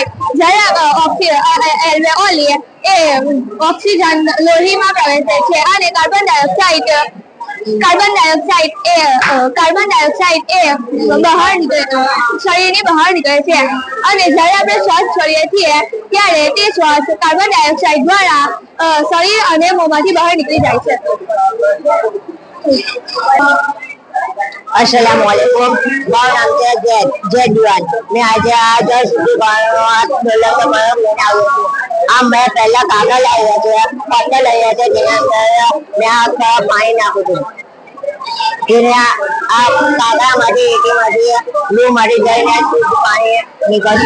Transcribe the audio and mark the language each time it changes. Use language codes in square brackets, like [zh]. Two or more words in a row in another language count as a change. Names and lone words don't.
[gu] જ્યારે એલ્વેઓલી એ ઓક્સિજન લોહીમાં પ્રવેશે છે અને [en] carbon dioxide [gu] એ શરીરની બહાર નીકળે છે. અને જ્યારે આપણે શ્વાસ છોડીએ છીએ ત્યારે તે શ્વાસ [en] carbon dioxide [gu] દ્વારા શરીર અને મોંમાંથી બહાર નીકળી જાય છે. [ar] السلام عليكم. [gu] माરું નામ છે જેડ દિવાન. મેં આજે આ 10 સુધી લઈને આવ્યો છું. આમ મેં પહેલા કાગળ લાવ્યા છે, પત્તા લાવ્યા છે, જેના અંદર મેં આ પાણી નાખું છું. તેને આ કાગળમાંથી એટીમાંથી લૂ મળી જઈને શુદ્ધ પાણી નીકળશે.